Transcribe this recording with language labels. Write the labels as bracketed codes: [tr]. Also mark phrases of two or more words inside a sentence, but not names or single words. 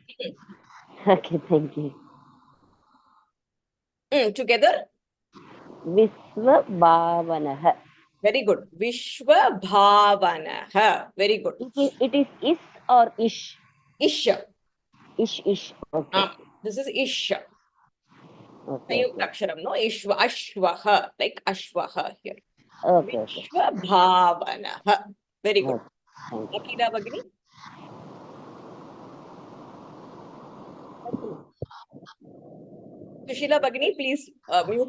[en] Okay, thank you. Together? Vishwabhavanah. Very good. Vishwabhavanah. Very good. It is is or ish? Isha. Ish. Okay. This is Isha. Okay. [sa] Sanyukta aksharam, [en] no? Ishva, Ashvaha, like Ashvaha here. Okay. Vishwabhavanah. Very good. Thank you. Akila Bhagini. Sushila Bhagini, please mute